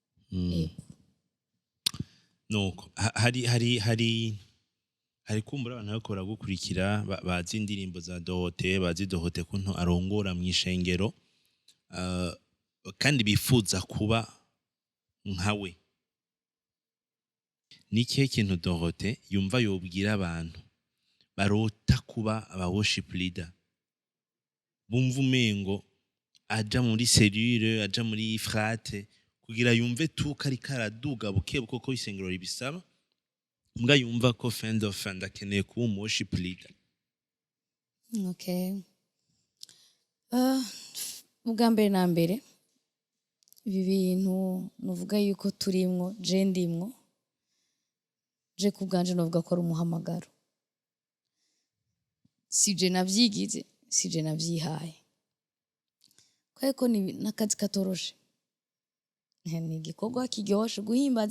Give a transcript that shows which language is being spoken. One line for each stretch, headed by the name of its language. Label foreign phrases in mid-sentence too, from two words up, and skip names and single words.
Rundi: nuko hari kumbura abantu bariko baragukurikira bazi indirimbo za Dorothée bazi Dorothée kuntu arongora mu ishengero kandi bifuza kuba nkawe ni kihe kintu Dorothée yumva yobwira abantu barota kuba aba
English: worship leader
Rundi: bumva umengo aja muri cellule aja muri frate kugira yumve tuka ari karaduga bukebuko ko isengero ribisaba mbwa yumva ko
English: friend of friend
Rundi: akeneye kuba
English: worship leader.
Rundi: Okay. Ubwa mbere na mbere ibi bintu nuvuga yuko turimwo je ndimwo je kubganje novuga ko ari umuhamagaro sije navyigize sije navyihaye kweko ni nakazi katoroshe ni igikorwa kiryoshe guhimbaza